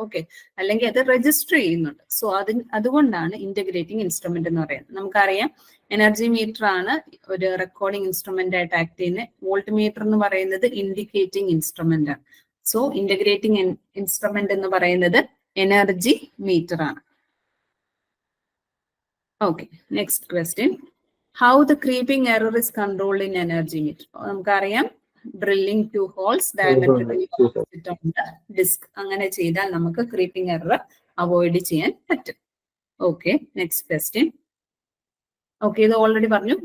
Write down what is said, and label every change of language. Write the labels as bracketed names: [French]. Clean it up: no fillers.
[Malayalam] Okay, അല്ലെങ്കിൽ അത് register ചെയ്യുന്നുണ്ട്. സോ അതുകൊണ്ടാണ് ഇന്റഗ്രേറ്റിംഗ് ഇൻസ്ട്രുമെന്റ് എന്ന് പറയുന്നത്. നമുക്കറിയാം എനർജി മീറ്റർ ആണ് ഒരു റെക്കോർഡിംഗ് ഇൻസ്ട്രുമെന്റ് ആയിട്ട് ആക്ട് ചെയ്യുന്നത്. വോൾട്ട് മീറ്റർ എന്ന് പറയുന്നത് ഇൻഡിക്കേറ്റിംഗ് ഇൻസ്ട്രുമെന്റ് ആണ്. സോ ഇന്റഗ്രേറ്റിംഗ് ഇൻസ്ട്രുമെന്റ് എന്ന് പറയുന്നത് എനർജി മീറ്റർ ആണ്. [English] Okay, next question. How the creeping error is controlled in energy meter? നമുക്കറിയാം drilling 2 holes diametrically opposite on the disk. [Malayalam] അങ്ങനെ ചെയ്താൽ നമുക്ക് creeping error അവോയ്ഡ് ചെയ്യാൻ പറ്റും. [English] Okay, next question. Okay, [Malayalam] ഇത് ഓൾറെഡി പറഞ്ഞു.